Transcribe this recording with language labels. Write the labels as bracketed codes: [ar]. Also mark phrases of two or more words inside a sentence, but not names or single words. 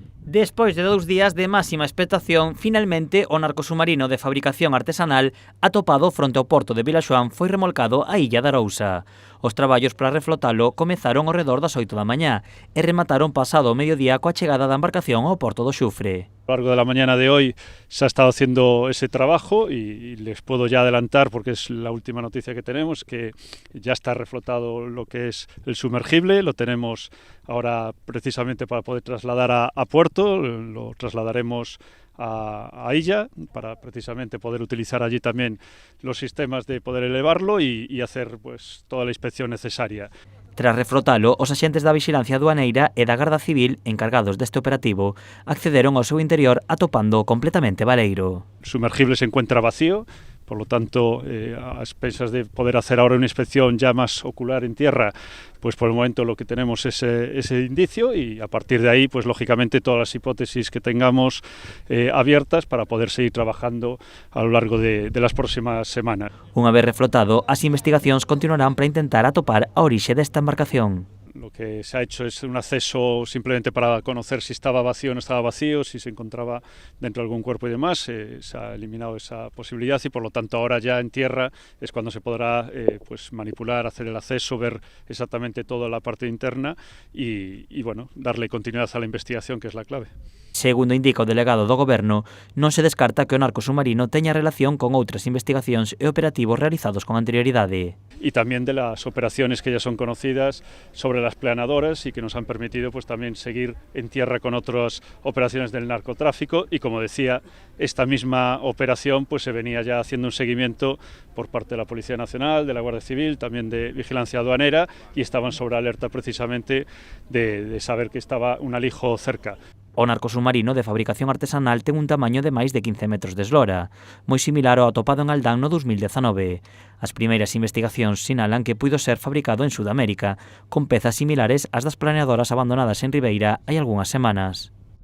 [gl] Despois de 2 días de máxima expectación, finalmente o narcosubmarino de fabricación artesanal atopado fronte ao porto de Vilaxoán foi remolcado á illa de Arousa. Os traballos para reflotalo comezaron ao redor das 8 da mañá e remataron pasado o mediodía coa chegada da embarcación ao porto do Xufre. [es] A lo largo de la mañana de hoy se ha estado haciendo ese trabajo y les puedo ya adelantar, porque es la última noticia que tenemos, que ya está reflotado lo que es el sumergible. Lo tenemos ahora precisamente para poder trasladar a puerto, lo trasladaremos a illa para precisamente poder utilizar allí también los sistemas de poder elevarlo y hacer pues toda la inspección necesaria. [gl] Tras reflotalo, os axentes da Vixilancia Aduaneira e da Garda Civil, encargados deste operativo, accederon ao seu interior atopando completamente baleiro. [es] El sumergible se encuentra vacío, por lo tanto, a expensas de poder hacer ahora una inspección ya más ocular en tierra, pues por el momento lo que tenemos es ese indicio y a partir de ahí, pues lógicamente todas las hipótesis que tengamos abiertas para poder seguir trabajando a lo largo de las próximas semanas. [gl] Unha vez reflotado, as investigacións continuarán para intentar atopar a orixe desta embarcación. [es] Lo que se ha hecho es un acceso simplemente para conocer si estaba vacío o no estaba vacío, si se encontraba dentro de algún cuerpo y demás. Se ha eliminado esa posibilidad y por lo tanto ahora ya en tierra es cuando se podrá pues manipular, hacer el acceso, ver exactamente toda la parte interna y bueno, darle continuidad a la investigación, que es la clave. [gl] Segundo indica o delegado do Goberno, non se descarta que o narcosubmarino teña relación con outras investigacións e operativos realizados con anterioridade. [es] Y también de las operaciones que ya son conocidas sobre las planeadoras y que nos han permitido pues también seguir en tierra con otras operaciones del narcotráfico y como decía, esta misma operación pues se venía ya haciendo un seguimiento por parte de la Policía Nacional, de la Guardia Civil, también de Vigilancia Aduanera y estaban sobre alerta precisamente de saber que estaba un alijo cerca. [gl] O narcosubmarino de fabricación artesanal ten un tamaño de máis de 15 metros de eslora, moi similar ao atopado en Aldán no 2019. As primeiras investigacións sinalan que puido ser fabricado en Sudamérica, con pezas similares ás das planeadoras abandonadas en Ribeira hai algunhas semanas.